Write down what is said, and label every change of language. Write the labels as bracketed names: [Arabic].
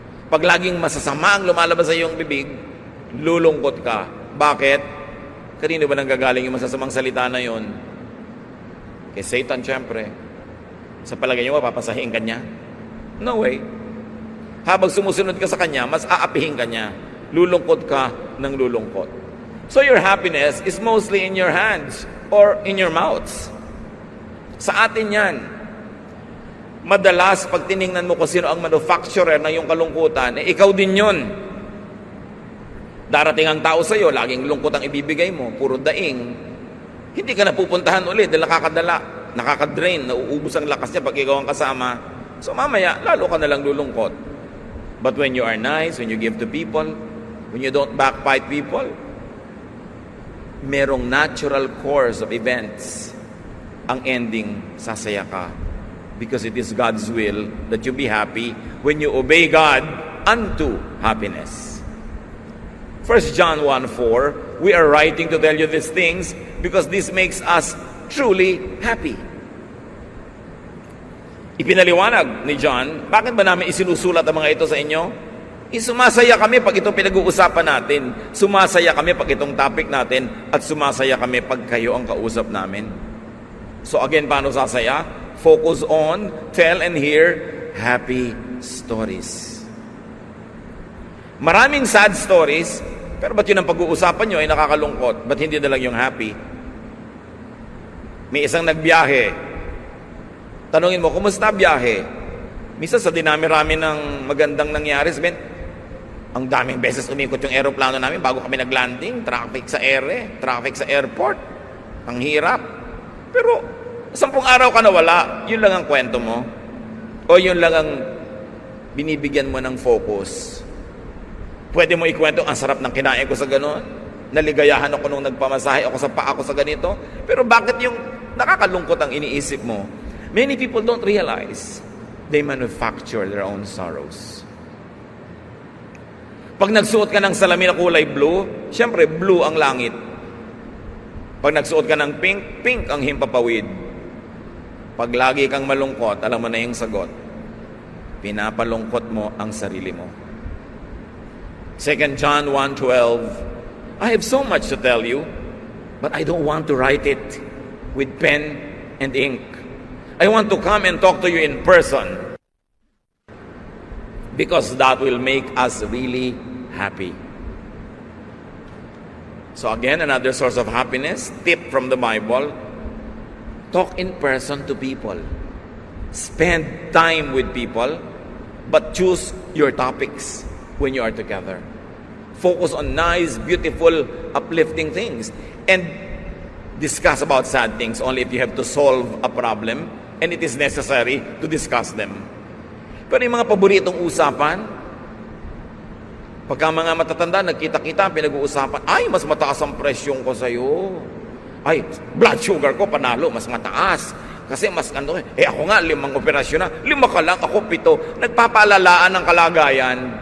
[Filipino] Pag laging masasama ang lumalabas sa iyong bibig, lulungkot ka. Bakit? Kanino ba nanggagaling yung masasamang salita na yun? Kay Satan, syempre. Sa palagay niyo, mapapasahin ka niya? [English] No way. [Filipino] Habang sumusunod ka sa kanya, mas aapihin ka niya. Lulungkot ka ng lulungkot. [English] So your happiness is mostly in your hands or in your mouths. [Filipino] Sa atin yan. Madalas, pag tiningnan mo kung sino ang manufacturer ng iyong kalungkutan, ikaw din yun. Darating ang tao sa'yo, laging lungkot ang ibibigay mo, puro daing. Hindi ka napupuntahan ulit dahil nakakadrain, nauubos ang lakas niya pag ikaw ang kasama. So mamaya, lalo ka nalang lulungkot. [English] But when you are nice, when you give to people, when you don't backbite people, [Filipino] merong [English] natural course of events. [Filipino] Ang ending, sasaya ka. [English] Because it is God's will that you be happy when you obey God unto happiness. 1 John 1:4, we are writing to tell you these things because this makes us truly happy. [Filipino] Ipinaliwanag ni John, bakit ba namin isinusulat ang mga ito sa inyo? Sumasaya kami pag itong pinag-uusapan natin. Sumasaya kami pag itong topic natin. At sumasaya kami pag kayo ang kausap namin. So again, paano sasaya? [English] Focus on, tell and hear happy stories. [Filipino] Maraming sad stories, pero ba't yun ang pag-uusapan nyo ay nakakalungkot? Ba't hindi na lang yung happy? May isang nagbiyahe. Tanungin mo, kumusta biyahe? Minsan sa dinami-rami ng magandang nangyari, sabihin, ang daming beses umikot yung aeroplano namin bago kami naglanding, traffic sa traffic sa airport. Ang hirap. Pero 10 araw ka na wala, yun lang ang kwento mo. O yun lang ang binibigyan mo ng focus. Pwede mo ikwento, ang sarap ng kinain ko sa ganon. Naligayahan ako nung nagpamasahe ako sa paa ko sa ganito. Pero bakit yung nakakalungkot ang iniisip mo? [English] Many people don't realize they manufacture their own sorrows. [Filipino] Pag nagsuot ka ng salamin na kulay blue, syempre blue ang langit. Pag nagsuot ka ng pink, pink ang himpapawid. Pag lagi kang malungkot, alam mo na yung sagot. Pinapalungkot mo ang sarili mo. [English] 2 John 1:12, I have so much to tell you, but I don't want to write it with pen and ink. I want to come and talk to you in person, because that will make us really happy. So again, another source of happiness, tip from the Bible, talk in person to people. Spend time with people, but choose your topics when you are together. Focus on nice, beautiful, uplifting things. And discuss about sad things only if you have to solve a problem and it is necessary to discuss them. [Filipino] Pero yung mga paboritong usapan, pagka mga matatanda, nagkita-kita, pinag-uusapan, ay, mas mataas ang presyong ko sa'yo. Ay, blood sugar ko, panalo, mas mataas. Kasi mas ano, ako nga, 5 operasyon na. 5 ka lang, ako 7. Nagpapalalaan ng kalagayan.